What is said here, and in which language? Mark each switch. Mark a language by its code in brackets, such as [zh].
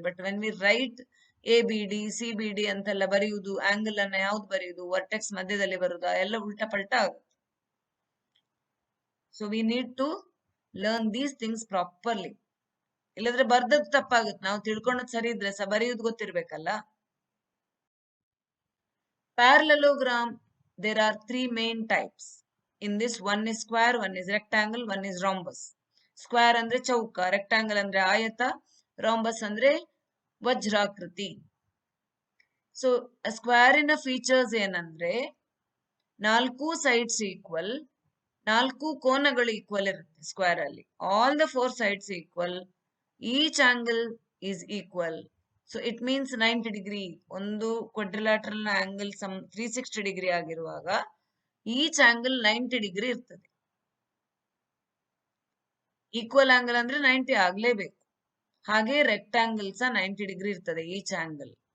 [en] but when we write [kn] ABD CBD ಅಂತೆಲ್ಲ ಬರೆಯುವುದು, angle ಅನ್ನ ಯಾವ್ದು ಬರೆಯುವುದು, ವರ್ಟೆಕ್ಸ್ ಮಧ್ಯದಲ್ಲಿ ಬರುವುದಾ, ಎಲ್ಲ ಉಲ್ಟಾ ಪಲ್ಟಾ ಆಗುತ್ತೆ. [en] So we need to learn these things properly. [kn] ಇಲ್ಲದ್ರೆ ಬರ್ದದ್ದು ತಪ್ಪಾಗುತ್ತೆ. ನಾವು ತಿಳ್ಕೊಂಡದ್ ಸರಿ ಇದ್ರೆ ಸಹ ಬರೆಯುವುದು ಗೊತ್ತಿರ್ಬೇಕಲ್ಲ. [en] Parallelogram, there are three main types. In this, one is square, one is rectangle, one is rhombus. [kn] Square ಅಂದ್ರೆ ಚೌಕ, rectangle ಅಂದ್ರೆ ಆಯತ, rhombus ಅಂದ್ರೆ ವಜ್ರಾಕೃತಿ. ಸೊ ಸ್ಕ್ವೇರಿನ ಫೀಚರ್ಸ್ ಏನಂದ್ರೆ 4 ಸೈಡ್ಸ್ ಈಕ್ವಲ್, 4 ಕೋನಗಳು ಈಕ್ವಲ್ ಇರುತ್ತೆ ಸ್ಕ್ವೇರ್ ಅಲ್ಲಿ. [en] All the 4 sides equal, each angle is equal. So it means 90 degree. [kn] ಒಂದು ಕ್ವಾಡ್ರಿಲ್ಯಾಟರಲ್ ಆಂಗಲ್ 360 ಡಿಗ್ರಿ ಆಗಿರುವಾಗ ಈಚ್ ಆಂಗಲ್ 90 ಡಿಗ್ರಿ ಇರ್ತದೆ. ಈಕ್ವಲ್ ಆಂಗಲ್ ಅಂದ್ರೆ 90 ಆಗ್ಲೇಬೇಕು. ಹಾಗೆ ರೆಕ್ಟಾಂಗಲ್ ಸಹ 90 ಡಿಗ್ರಿ ಇರ್ತದೆ ಈಚ್ ಆಂಗಲ್.